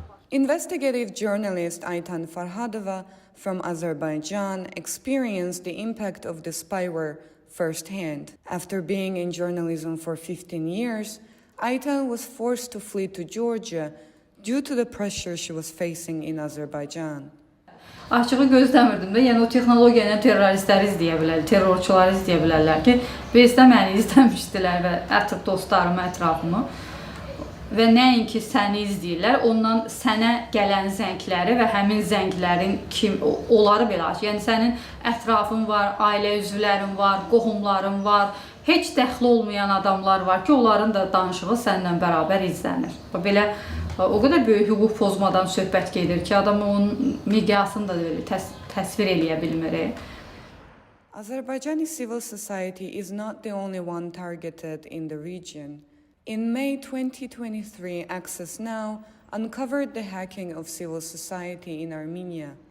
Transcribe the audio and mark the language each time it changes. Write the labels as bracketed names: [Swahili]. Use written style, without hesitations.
[English] Investigative journalist Aytan Farhadova from Azerbaijan experienced the impact of the spyware firsthand. After being in journalism for 15 years, Aytan was forced to flee to Georgia due to the pressure she was facing in Azerbaijan. [Azerbaijani] Açığı gözləmirdim də, yəni o texnologiyanı terroristləri izləyə bilər, terrorçuları izləyə bilərlər ki, bezdə məni izləmişdilər və dostlarımı, ətrafımı. Və nəinki səni izləyirlər, ondan sənə gələn zəngləri və həmin zənglərin onları belə aç. Yəni sənin ətrafın var, ailə üzvlərin var, qohumların var, heç dəxli olmayan adamlar var ki, onların da danışığı səninlə bərabər izlənir. Belə o qədər böyük hüquq pozmadan söhbət gedir ki, adam onun miqyasını da təsvir eləyə bilmir. [English] Azerbaijani civil society is not the only one targeted in the region. In May 2023, Access Now uncovered the hacking of civil society in Armenia.